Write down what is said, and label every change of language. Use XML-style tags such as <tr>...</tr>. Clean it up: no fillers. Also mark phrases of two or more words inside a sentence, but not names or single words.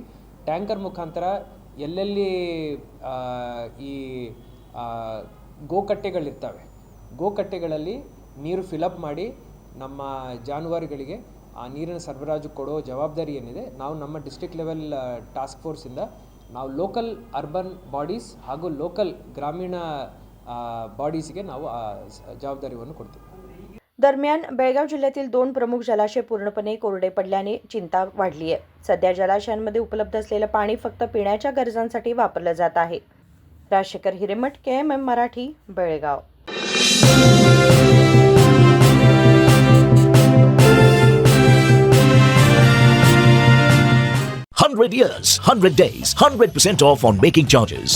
<kn>ಟ್ಯಾಂಕರ್ ಮುಖಾಂತರ ಎಲ್ಲೆಲ್ಲಿ ಈ ಗೋಕಟ್ಟೆಗಳಿರ್ತವೆ, ಗೋಕಟ್ಟೆಗಳಲ್ಲಿ ನೀರು ಫಿಲಪ್ ಮಾಡಿ ನಮ್ಮ ಜಾನುವಾರುಗಳಿಗೆ ಆ ನೀರಿನ ಸರಬರಾಜು ಕೊಡೋ ಜವಾಬ್ದಾರಿ ಏನಿದೆ ನಾವು ನಮ್ಮ</kn> <en>district level task force</en> <kn>ನಾವು</kn> <en>local urban bodies</en> <kn>ಹಾಗೂ ಲೋಕಲ್ ಗ್ರಾಮೀಣ बॉडीजಗೆ ನಾವು जबाबदारीವನ್ನು ಕೊಡ್ತೀವಿ.</kn> <mr>दरम्यान बेळगाव जिल्ह्यातील 2 प्रमुख जलाशय पूर्णपणे कोरडे पडल्याने चिंता वाढली आहे. सध्या जलाशयांमध्ये उपलब्ध असलेलं पाणी फक्त पिण्याच्या गरजांसाठी वापरलं जात आहे. राजशेखर हिरेमठ, KMM मराठी, बेळगाव.</mr> <en>100 years, 100 days, 100% off on making charges.</en>